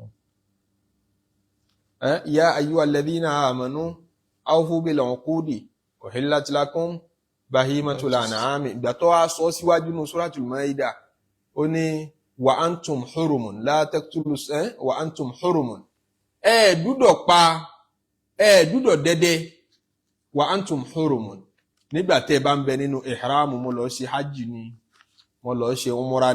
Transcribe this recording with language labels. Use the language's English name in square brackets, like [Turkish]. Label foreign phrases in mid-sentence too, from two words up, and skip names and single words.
[Arabic] يا أيها الذين آمنوا أوفوا بالعقود أحلت لكم بهيمة الأنعام [Yoruba] ìgbà tó wá sọ síwájú nínú [Arabic] سورة المائدة [Yoruba] ó ní [Arabic] وأنتم حرم لا تقتلوا وأنتم حرم [Yoruba] dúdọ̀ dẹ́dẹ́ [Arabic] وأنتم حرم [Yoruba] nígbà tẹ́ bá ń bẹ nínú ihram mo lọ ṣe hajj ni mo lọ ṣe umra